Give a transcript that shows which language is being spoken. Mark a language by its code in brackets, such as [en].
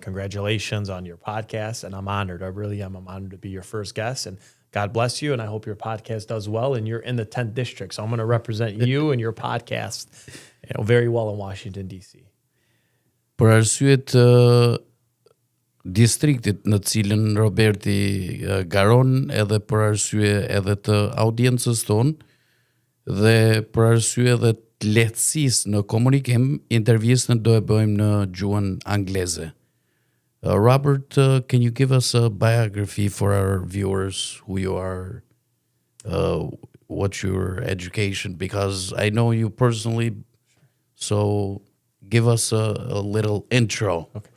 [en] Congratulations on your podcast, and I'm honored. I really am. I'm honored to be your first guest, and God bless you, and I hope your podcast does well, and you're in the 10th district, so I'm going to represent you and your podcast very well in Washington, D.C. [sq] Për arsye të distriktit në cilën Roberti garon, edhe për arsye edhe të audiencës tonë, dhe për arsye edhe të lehtësisë në komunikim, intervistën do e bëjmë në gjuhën angleze. [en] Robert, can you give us a biography for our viewers, who you are, what's your education? Because I know you personally, so give us a little intro.